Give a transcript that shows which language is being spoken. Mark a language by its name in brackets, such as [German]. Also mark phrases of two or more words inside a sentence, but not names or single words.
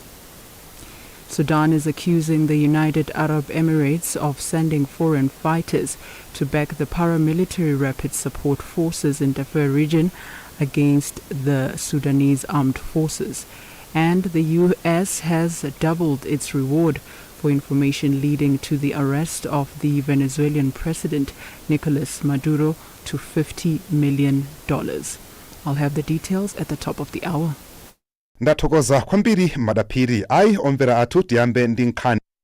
[English] Sudan is accusing the United Arab Emirates of sending foreign fighters to back the paramilitary rapid support forces in Darfur region against the Sudanese armed forces. And the U.S. has doubled its reward for information leading to the arrest of the Venezuelan president Nicolas Maduro to $50 million. I'll have the details at the top of the hour. [Nyanja] Ndathokoza kwambiri madaphiri ayi omvera athu tiyambe ndi nkhani.